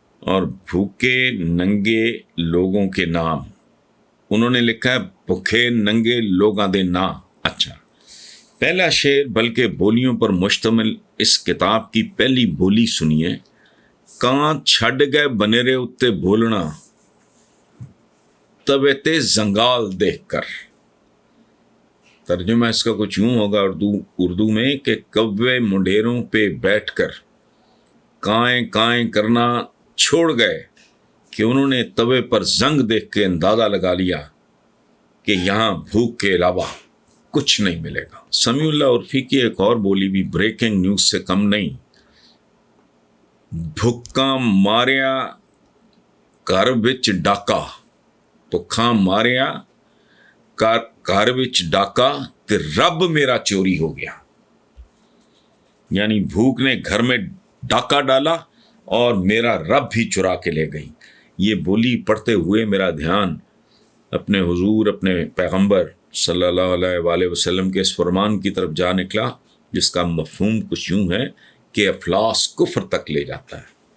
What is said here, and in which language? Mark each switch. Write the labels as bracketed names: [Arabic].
[Urdu] اور بھوکے ننگے لوگوں کے نام انہوں نے لکھا ہے [Punjabi] بھوکے ننگے لوگاں دے نا. [Urdu] اچھا، پہلا شعر بلکہ بولیوں پر مشتمل اس کتاب کی پہلی بولی سنیے. [Punjabi] کان چھڈ گئے بنیرے اتے بولنا توے تے زنگال دیکھ کر. [Urdu] ترجمہ اس کا کچھ یوں ہوگا اردو میں کہ کوے منڈیروں پہ بیٹھ کر کائیں کائیں کرنا چھوڑ گئے کہ انہوں نے توے پر زنگ دیکھ کے اندازہ لگا لیا کہ یہاں بھوک کے علاوہ کچھ نہیں ملے گا. سمیع اللہ عرفی کی ایک اور بولی بھی بریکنگ نیوز سے کم نہیں. [Punjabi] بھکاں ماریا گھر وچ ڈاکا، بھکاں ماریا گھر وچ ڈاکا تے رب میرا چوری ہو گیا. [Urdu] یعنی بھوک نے گھر میں ڈاکہ ڈالا اور میرا رب بھی چرا کے لے گئی. یہ بولی پڑھتے ہوئے میرا دھیان اپنے حضور، اپنے پیغمبر صلی اللہ علیہ وآلہ وسلم کے اس فرمان کی طرف جا نکلا جس کا مفہوم کچھ یوں ہے کہ افلاس کفر تک لے جاتا ہے.